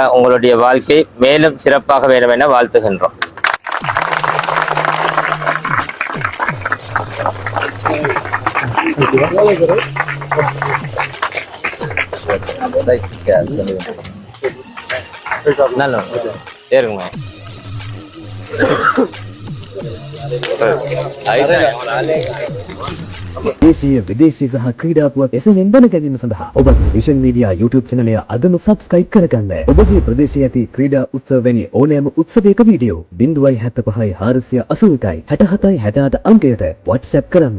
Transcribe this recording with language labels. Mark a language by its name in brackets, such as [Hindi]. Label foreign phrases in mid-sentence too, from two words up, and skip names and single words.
[Tamil] உங்களுடைய வாழ்க்கை மேலும் சிறப்பாக வேண்டும் என வாழ்த்துகின்றோம். நல்ல ஏறுங்க. [Sinhala] දේශීය විදේශීය සහ ක්‍රීඩා පුවත් එසේම දැනගැනීම සඳහා ඔබ විෂන් මීඩියා YouTube channel එක අදම subscribe කරගන්න. ඔබගේ ප්‍රදේශයේ ඇති ක්‍රීඩා උත්සව වැනි ඕනෑම උත්සවයක වීඩියෝ 075 481 67 68 අංකයට WhatsApp කරන්න.